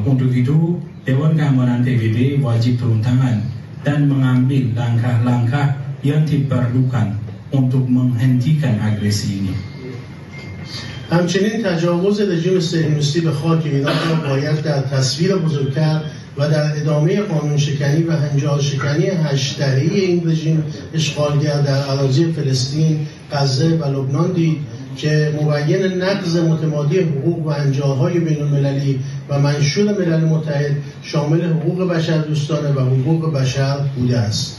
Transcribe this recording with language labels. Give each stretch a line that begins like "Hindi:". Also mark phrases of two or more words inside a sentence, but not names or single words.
Indonesian: Untuk itu, Dewan Keamanan PBB wajib turun tangan dan mengambil langkah-langkah yang diperlukan untuk menghentikan agresi ini.
Persian: همچنین تجاوز رژیم صهیونیستی به خاک ایران را باید در تصویر بزرگتر و در ادامه قانونشکنی و هنجارشکنی 8 دهه‌ای این رژیم اشغالگر در اراضی فلسطین، غزه و لبنان دید که مبین نقض متمادی حقوق و هنجارهای بین المللی و منشور ملل متحد شامل حقوق بشردوستانه و حقوق بشر بوده است.